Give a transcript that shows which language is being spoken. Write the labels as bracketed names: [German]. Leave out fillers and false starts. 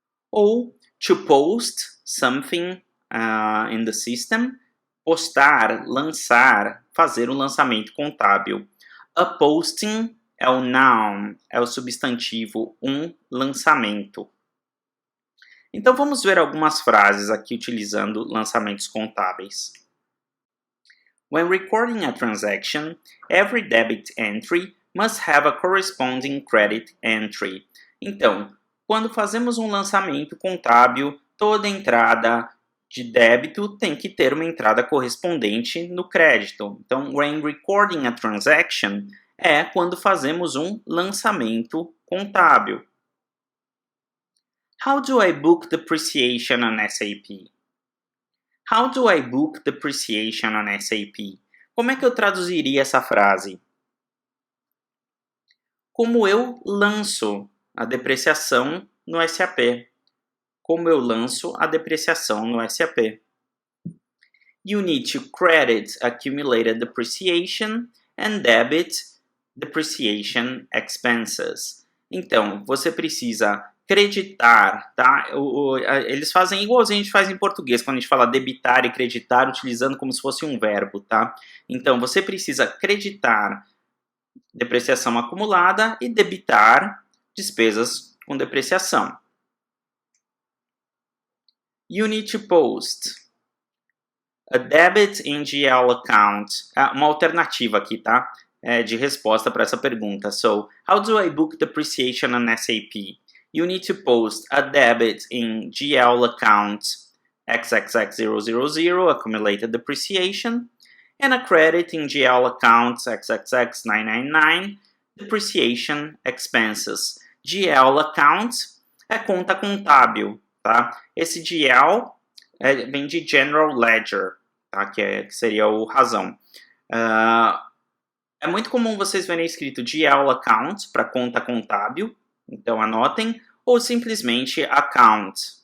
[Portuguese] Ou [English] to post something in the system, [Portuguese] postar, lançar, fazer um lançamento contábil. A posting é o noun, é o substantivo, um lançamento. Então vamos ver algumas frases aqui utilizando lançamentos contábeis. [English] When recording a transaction, every debit entry must have a corresponding credit entry. [Portuguese] Então, quando fazemos um lançamento contábil, toda entrada de débito tem que ter uma entrada correspondente no crédito. Então, [English] when recording a transaction [Portuguese] é quando fazemos um lançamento contábil. [English] How do I book depreciation on SAP? How do I book depreciation on SAP? [Portuguese] Como é que eu traduziria essa frase? Como eu lanço a depreciação no SAP? Como eu lanço a depreciação no SAP? [English] You need to credit accumulated depreciation and debit depreciation expenses. [Portuguese] Então, você precisa creditar, tá? Eles fazem igual a gente faz em português, quando a gente fala debitar e creditar, utilizando como se fosse um verbo, tá? Então, você precisa creditar depreciação acumulada e debitar despesas com depreciação. [English] You need to post a debit in GL account. [Portuguese] Uma alternativa aqui, tá? De resposta para essa pergunta. [English] So, how do I book depreciation on SAP? You need to post a debit in GL account XXX000 accumulated depreciation and a credit in GL account XXX999 depreciation expenses. [Portuguese] GL account é conta contábil, tá? Esse GL vem de General Ledger, tá? Que seria o razão. É muito comum vocês verem escrito GL account para conta contábil, então anotem, ou simplesmente account.